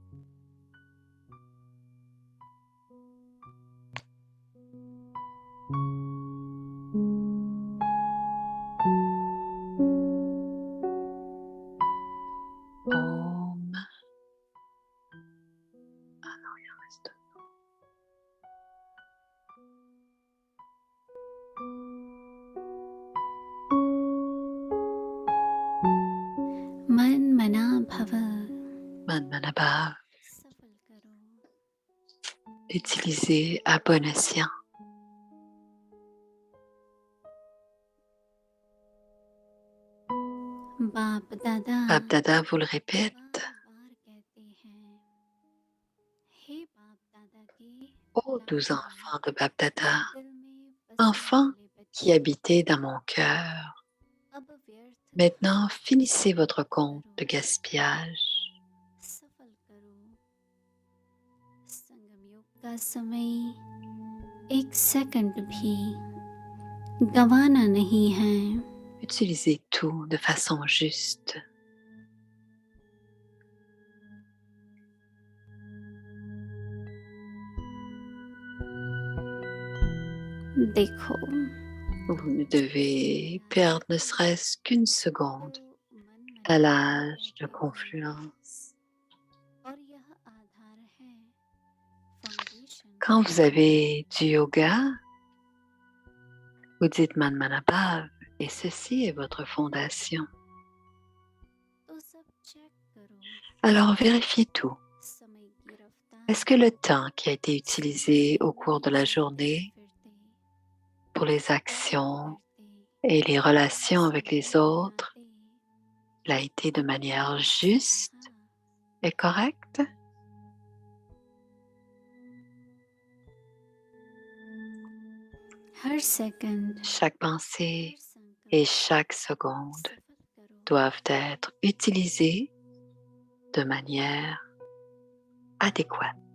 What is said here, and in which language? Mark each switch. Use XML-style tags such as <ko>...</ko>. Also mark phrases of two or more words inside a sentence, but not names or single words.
<hi>Om.</hi> <fr>Ah non, il en reste.</fr> <hi>मन मना भव मन मनाभव, सफल करो</hi> <fr>utilisez à bon escient.</fr> <hi>बाप दादा</hi> <fr>Bap Dada vous le répète.</fr> <hi>बार कहते हैं हे बाप दादा के</hi> <fr>Ô doux</fr> <hi>लाडले</hi> <fr>enfants de Bap Dada,</fr> <hi>दिल में बसने</hi> <fr>enfants</fr> <hi>वाले</hi> <fr>qui</fr> <hi>बच्चे</hi> <fr>habitez dans mon cœur,</fr> <hi>अब व्यर्थ</hi> <fr>maintenant finissez votre</fr> <hi>सफल</hi> <fr>compte de</fr> <hi>करो</hi> <fr>gaspillage.</fr> <hi>सफल करो संगम योग का समय एक सेकंड भी गंवाना नहीं है</hi> <fr>Utilisez tout de façon juste.</fr> <hi>देखो</hi> <fr>Vous ne devez perdre ne serait-ce qu'une seconde</fr> <hi>तो मन में</hi> <fr>à l'âge de</fr> <hi>बैठे हो</hi> <fr>confluence.</fr> <hi>और यह आधार है फाउंडेशन</hi> <fr>Quand vous avez du yoga, vous dites</fr> <hi>मन मनाभव</hi> <fr>et ceci est votre fondation.</fr> <hi>तो सब चेक करो</hi> <fr>Alors vérifiez tout.</fr> <hi>समय की रफ्तार</hi> <fr>Est-ce que le temps qui a été utilisé au cours de la journée pour les actions et les relations avec les autres l'a été de manière juste et correcte?</fr> <hi>हर सेकंड</hi> <fr>Chaque pensée</fr> <hi>हर संकल्प</hi> <fr>et chaque seconde</fr> <hi>सफल करो</hi> <fr>doivent être utilisées de manière adéquate.</fr>